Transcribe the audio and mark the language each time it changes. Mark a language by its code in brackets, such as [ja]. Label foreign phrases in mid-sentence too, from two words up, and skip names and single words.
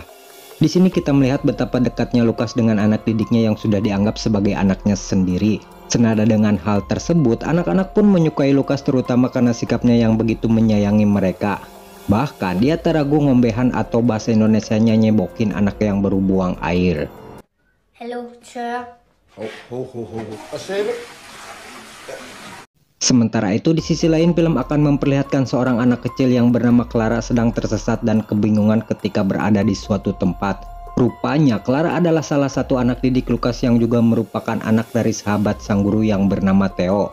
[id] Di sini kita melihat betapa dekatnya Lukas dengan anak didiknya yang sudah dianggap sebagai anaknya sendiri. Senada dengan hal tersebut, anak-anak pun menyukai Lukas terutama karena sikapnya yang begitu menyayangi mereka. Bahkan dia tak ragu ngombehan atau bahasa Indonesianya nyebokin anak yang baru buang air. [da] Hallo, tør. Hvad sagde du? [id] Sementara itu di sisi lain film akan memperlihatkan seorang anak kecil yang bernama Clara sedang tersesat dan kebingungan ketika berada di suatu tempat. Rupanya Clara adalah salah satu anak didik Lukas yang juga merupakan anak dari sahabat sang guru yang bernama Theo.